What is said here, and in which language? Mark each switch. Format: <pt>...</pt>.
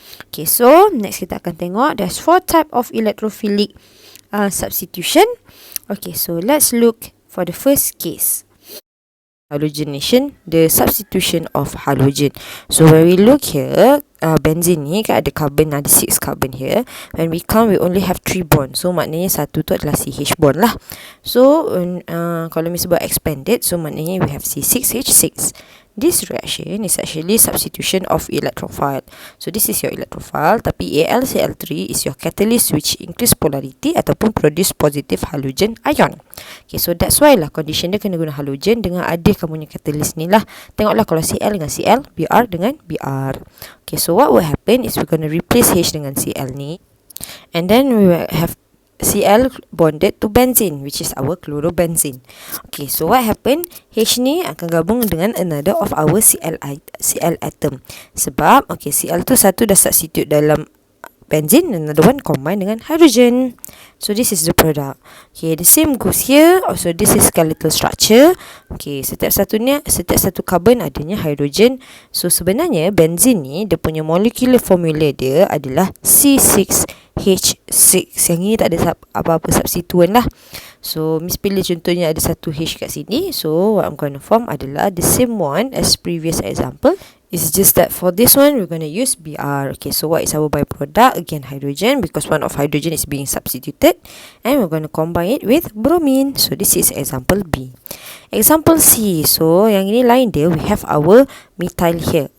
<en>Okay, so next</en> <ms>kita akan tengok</ms> <en>there's 4 type of electrophilic substitution. Okay, so let's look for the first case. Halogenation, the substitution of halogen. So when we look here, benzene</en> <ms>ni kan ada</ms> <en>carbon, ada 6 carbon here. When we count, we only have 3 bond.</en> <ms>So maknanya satu tu adalah CH bond lah.</ms> <en>So</en> <ms>kalau misalnya buat</ms> <en>expanded, so maknanya we have C6H6. This reaction is actually substitution of electrophile. So this is your electrophile, tapi AlCl3 is your catalyst which increase polarity ataupun produce positive halogen ion. Okay, so that's why</en> <ms>lah condition dia kena guna halogen dengan ada kamu punya catalyst ni lah. Tengoklah kalau Cl dengan Cl, Br dengan Br.</ms> <en>Okay, so what will happen is we're going to replace H</en> <ms>dengan Cl ni,</ms> <en>and then we will have Cl bonded to benzene, which is our chlorobenzene. Okay, so what happen? H</en> <ms>ni akan gabung dengan</ms> <en>another of our Cl atom.</en> <ms>Sebab, okay, Cl tu satu dah substitute dalam benzene,</ms> <en>another one combine</en> <ms>dengan hydrogen.</ms> <en>So this is the product. Okay, the same goes here. Also, this is skeletal structure.</en> <ms>Okay, setiap satu carbon adanya hydrogen. So sebenarnya benzene ni dia punya molecular formula dia adalah C6H6. Yang ini tak ada apa-apa substituent lah. So Miss pilih contohnya ada satu H kat sini.</ms> <en>So what I'm going to form adalah the same one as previous example. It's just that for this one we're going to use Br. Okay, so what is our byproduct? Again hydrogen, because one of hydrogen is being substituted, and we're going to combine it with bromine. So this is example B. Example C. So</en> <ms>yang ini lain dia,</ms> <en>we have our methyl here.</en>